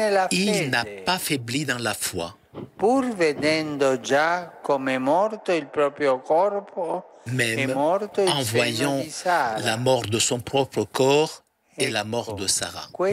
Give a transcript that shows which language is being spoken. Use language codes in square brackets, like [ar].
[fr] Il n'a pas faibli dans la foi. [it] Pur vedendo già come morto il proprio corpo, [fr] Même en voyant la mort de son propre corps et la mort de Sarah.